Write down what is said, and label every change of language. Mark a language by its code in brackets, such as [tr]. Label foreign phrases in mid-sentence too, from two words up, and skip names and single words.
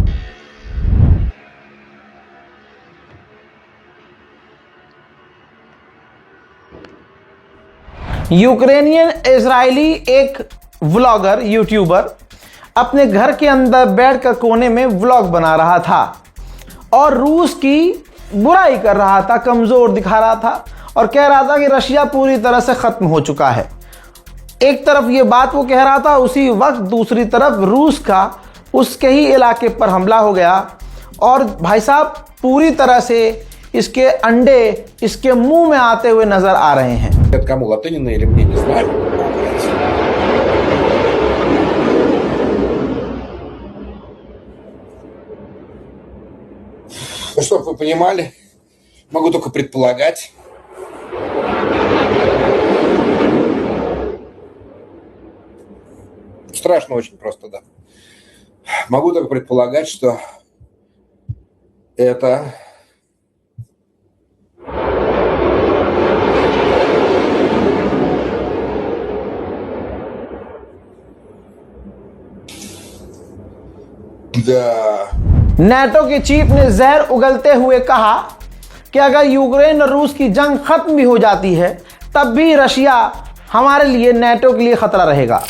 [hi] यूक्रेनियन इजरायली एक व्लॉगर, यूट्यूबर अपने घर के अंदर बैठकर कोने में व्लॉग बना रहा था और रूस की बुराई कर रहा था, कमजोर दिखा रहा था और कह रहा था कि रशिया पूरी तरह से खत्म हो चुका है। एक तरफ ये बात वो कह रहा था, उसी वक्त दूसरी तरफ रूस का उसके ही इलाके पर हमला हो गया और भाई साहब पूरी तरह से इसके अंडे इसके मुंह में आते हुए नजर आ रहे हैं। [ru] Кому Латынина или мне, не знаю. Ну, чтобы вы понимали, могу только предполагать. Страшно очень просто, да. Могу только предполагать, что это [hi] नेटो के चीफ ने जहर उगलते हुए कहा कि अगर यूक्रेन और रूस की जंग खत्म भी हो जाती है तब भी रशिया हमारे लिए, नेटो के लिए खतरा रहेगा।